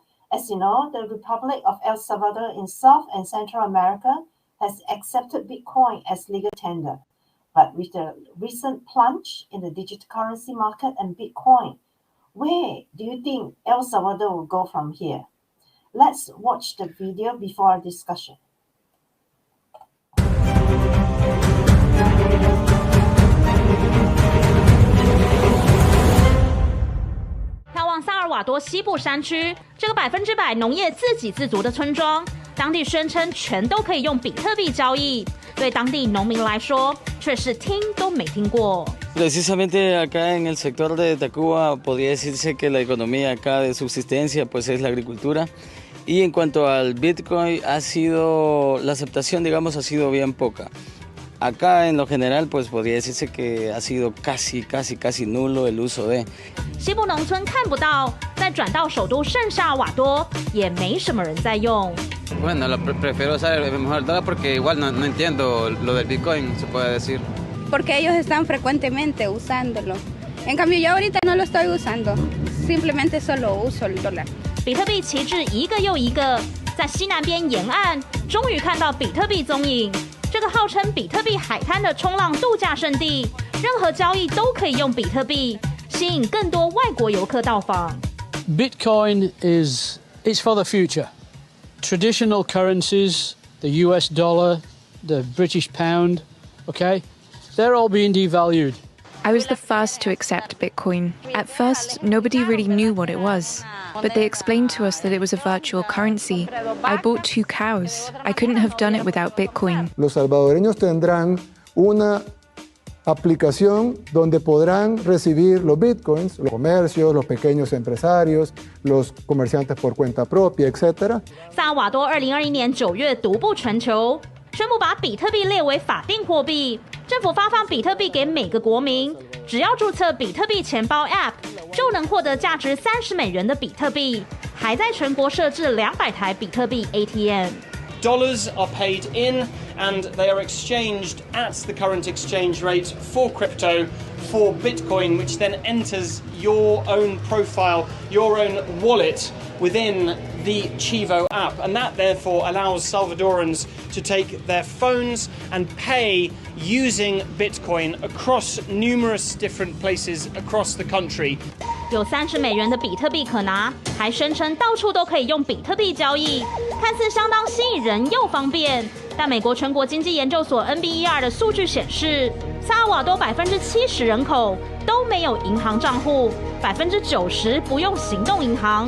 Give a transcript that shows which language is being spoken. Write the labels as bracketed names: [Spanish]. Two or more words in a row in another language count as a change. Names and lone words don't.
[English] As you know, the Republic of El Salvador in South and Central America has accepted Bitcoin as legal tender. But with the recent plunge in the digital currency market and Bitcoin, where do you think El Salvador will go from here? Let's watch the video before our discussion. [Chinese] 眺望萨尔瓦多西部山区，这个100%农业自给自足的村庄，当地宣称全都可以用比特币交易，对当地农民来说却是听都没听过。 [Spanish] Precisamente acá en el sector de Tacuba podría decirse que la economía acá de subsistencia pues es la agricultura. Y en cuanto al Bitcoin ha sido, la aceptación digamos ha sido bien poca. Acá en lo general pues podría decirse que ha sido casi nulo el uso de. [Chinese] 西部农村看不到，再转到首都圣萨尔瓦多也没什么人在用。 [Spanish] Bueno, prefiero usar mejor el dólar porque igual no entiendo lo del Bitcoin, se puede decir. Porque ellos están frecuentemente usándolo. En cambio yo ahorita no lo estoy usando, simplemente solo uso el dólar. [Chinese] 比特币旗帜一个又一个，在西南边沿岸终于看到比特币踪影。这个号称比特币海滩的冲浪度假胜地，任何交易都可以用比特币，吸引更多外国游客到访。 [English] Bitcoin it's for the future. Traditional currencies, the US dollar, the British pound, okay, they're all being devalued. I was the first to accept Bitcoin. At first, nobody really knew what it was, but they explained to us that it was a virtual currency. I bought 2 cows. I couldn't have done it without Bitcoin. [Spanish] Los salvadoreños tendrán una aplicación donde podrán recibir los bitcoins, los comercios, los pequeños empresarios, los comerciantes por cuenta propia, etc. [Chinese] 萨尔瓦多2021年9月独步全球，宣布把比特币列为法定货币。政府发放比特币给每个国民，只要注册比特币钱包 App， 就能获得价值$30的比特币，还在全国设置200台比特币 ATM。 [English] Dollars are paid in and they are exchanged at the current exchange rate for crypto for Bitcoin, which then enters your own profile, your own wallet within the Chivo app. And that therefore allows Salvadorans to take their phones and pay using Bitcoin across numerous different places across the country. [Chinese] 有$30的比特币可拿，还声称到处都可以用比特币交易，看似相当吸引人又方便。但美国全国经济研究所 NBER 的数据显示，萨尔瓦多70%人口都没有银行账户，90%不用行动银行。